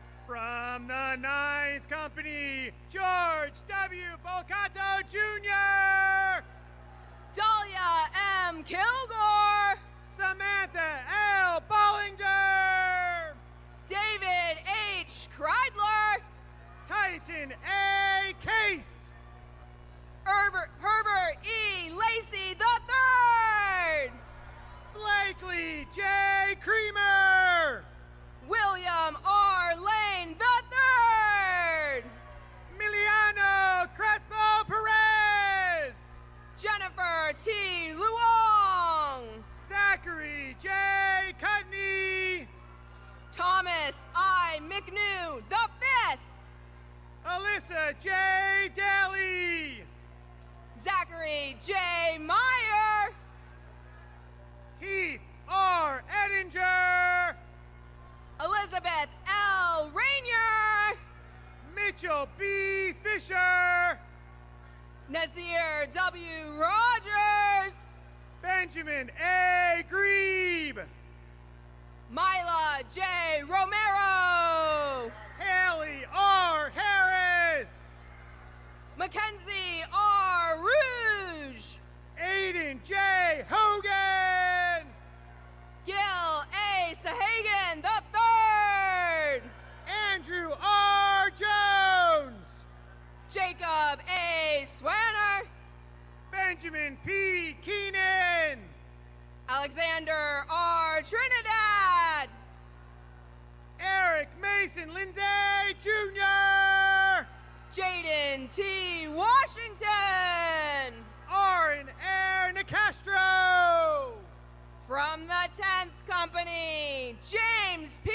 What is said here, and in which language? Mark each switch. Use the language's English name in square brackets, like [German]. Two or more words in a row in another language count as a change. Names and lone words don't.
[English] From the 9th Company, George W. Volcato Jr. Dahlia M. Kilgore. Samantha L. Bollinger. David H. Kreidler. Titan A. Case. Herbert E. Lacey III. Blakely J. Creamer. William R. Lane III. Miliano Crespo Perez. Jennifer T. Luong. Zachary J. Cutney. Thomas I. McNew V. Alyssa J. Daly. Zachary J. Meyer. Heath R. Edinger. Elizabeth L. Rainier. Rachel B. Fisher, Nazir W. Rogers, Benjamin A. Grebe, Myla J. Romero, Haley R. Harris, Mackenzie R. Rouge, Aiden J. Hogan, Gil A. Sahagan III, Andrew R. Jones, Jacob A. Swanner, Benjamin P. Keenan, Alexander R. Trinidad, Eric Mason Lindsay Jr., Jaden T. Washington, Aaron Air Nicastro, from the 10th Company, James P.